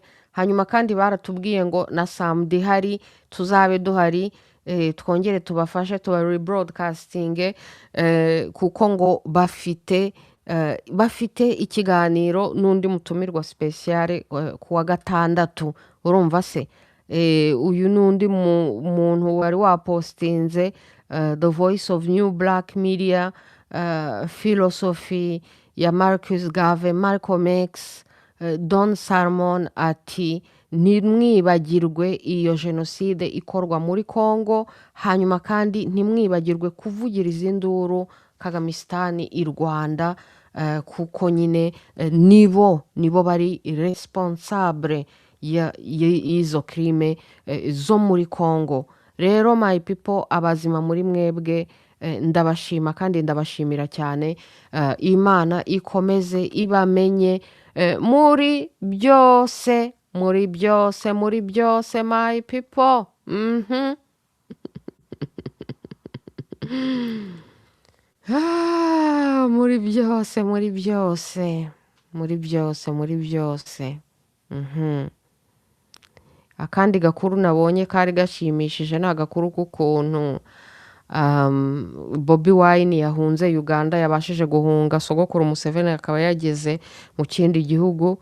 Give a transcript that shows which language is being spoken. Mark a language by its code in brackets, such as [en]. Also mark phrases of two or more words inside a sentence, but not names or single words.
[rw] Hanyuma kandi baratubwiye ngo na samedi hari tuzabe duhari, twongere tubafashe tuba rebroadcasting, kuko ngo bafite ikiganiro n'undi mutumirwa special kuwa gatandatu. Urumva se? Uyu n'undi muntu wari wapostinze The Voice of New Black Media, Philosophy ya Marcus Garvey, Malcolm X, Don Salmon, ati ntimwibagirwe iyo jenoside ikorwa muri Congo. Hanyuma kandi ntimwibagirwe kuvugiriza induru Kagamistani i Rwanda, kuko nyine nibo bari responsable y'izo crime zo muri Congo. Rero [en] my people, [rw] abazima muri mwebwe, ndabashima kandi ndabashimira cyane. Imana ikomeze ibamenye muri byose [en] my people. [rw] Muri byose. Akandi gakuru nabonye kari gashimishije, ni agakuru k'ukuntu Bobi Wine yahunze Uganda, yabashije guhunga sogokuru Museveni akaba yageze mu kindi gihugu.